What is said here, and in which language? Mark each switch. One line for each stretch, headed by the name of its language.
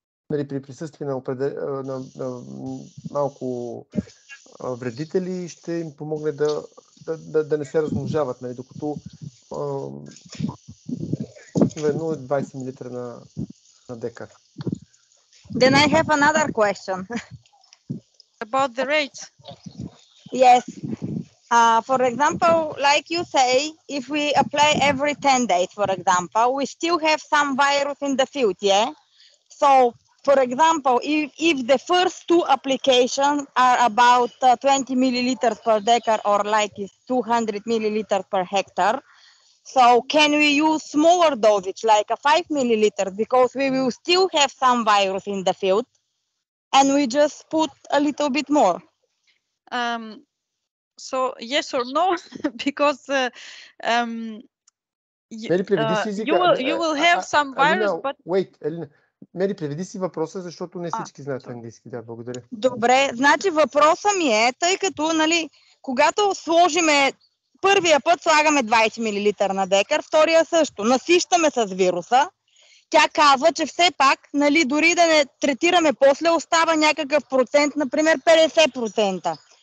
Bulgarian: Нали, при присъствие на малко вредители ще им помогне да не се размножават, нали, докато обикновено е 20 мл на декар.
English: Then I have another question. About the rates. Yes. For example, like you say, if we apply every 10 days, for example, we still have some virus in the field, yeah? So, for example, if the first two applications are about 20 milliliters per decar or like is 200 milliliters per hectare, so can we use smaller dosage like a 5 milliliters because we will still have some virus in the field and we just put a little bit more? So yes or no, because
Bulgarian: Мери, преведи си езика.
English: you will have some virus,
Bulgarian: Алина,
English: but wait, Алина.
Bulgarian: Мери, преведи си въпроса, защото не всички знаят английски. Да, благодаря. Добре, значи въпросът ми е, тъй като, нали, когато сложиме първия път слагаме 20 мл на декар, втория също, насищаме с вируса, тя казва, че все пак, нали, дори да не третираме после, остава някакъв процент, например 50%.